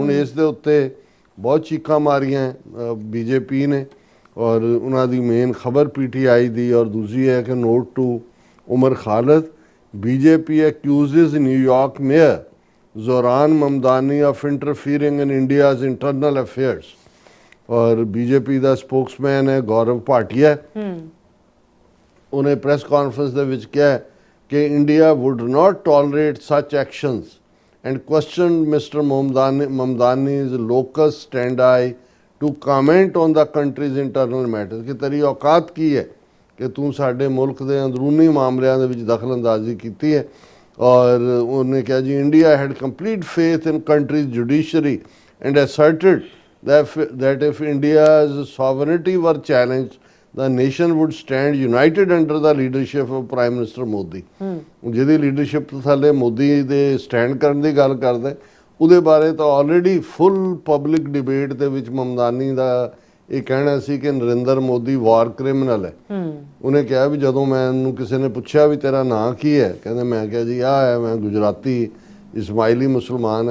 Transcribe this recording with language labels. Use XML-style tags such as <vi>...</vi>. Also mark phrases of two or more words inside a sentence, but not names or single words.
<pa>ਹੁਣ ਇਸ ਦੇ ਉੱਤੇ ਬਹੁਤ ਚੀਕਾਂ ਮਾਰੀਆਂ ਬੀਜੇਪੀ ਨੇ, ਔਰ ਉਹਨਾਂ ਦੀ ਮੇਨ ਖਬਰ ਪੀਟੀਆਈ ਦੀ, ਔਰ ਦੂਜੀ ਹੈ ਕਿ</pa> <en>Note to Umar Khalid, BJP accuses New York Mayor Zohran Mamdani of interfering in India's internal affairs.</en> <pa>ਔਰ ਬੀਜੇਪੀ ਦਾ ਸਪੋਕਸਮੈਨ ਹੈ ਗੌਰਵ ਭਾਟੀਆ, ਉਹਨੇ ਪ੍ਰੈਸ ਕਾਨਫਰੰਸ ਦੇ ਵਿੱਚ ਕਿਹਾ ਕਿ</pa> <en>India would not tolerate such actions and questioned Mr. Mamdani's locus standi to comment on the country's internal matters</en> <pa>ਕਿ ਤੇਰੀ ਔਕਾਤ ਕੀ ਹੈ ਕਿ ਤੂ ਸਾਡੇ ਮੁਲਕ ਕੇ ਅੰਦਰੂਨੀ ਮਾਮਲੋਂ ਕੇ ਵਿਚ ਦਖਲ ਅੰਦਾਜ਼ੀ ਕੀ ਹੈ।</pa> <hi>और उन्होंने कहा जी</hi> <en>इंडिया had complete faith in country's judiciary and asserted that if India's sovereignty were challenged the nation would stand united under the leadership of Prime Minister Modi।</en> <pa>ਜਿਹਦੀ ਲੀਡਰਸ਼ਿਪ ਥੱਲੇ ਮੋਦੀ ਦੇ ਸਟੈਂਡ ਕਰਨ ਦੀ ਗੱਲ ਕਰਦਾ, ਉਹਦੇ ਬਾਰੇ ਤਾਂ ਆਲਰੇਡੀ</pa> <en>full public debate</en> <pa>ਦੇ ਵਿੱਚ ਮਮਦਾਨੀ ਦਾ ਇਹ ਕਹਿਣਾ ਸੀ ਕਿ ਨਰਿੰਦਰ ਮੋਦੀ</pa> <en>war criminal</en> <pa>ਹੈ। ਉਹਨੇ ਕਿਹਾ ਵੀ ਜਦੋਂ ਮੈਨੂੰ ਕਿਸੇ ਨੇ ਪੁੱਛਿਆ ਵੀ ਤੇਰਾ ਨਾਂ ਕੀ ਹੈ, ਕਹਿੰਦੇ ਮੈਂ ਕਿਹਾ ਜੀ ਆਹ ਹੈ, ਮੈਂ ਗੁਜਰਾਤੀ ਇਸਮਾਈਲੀ ਮੁਸਲਮਾਨ ਹੈ।</pa>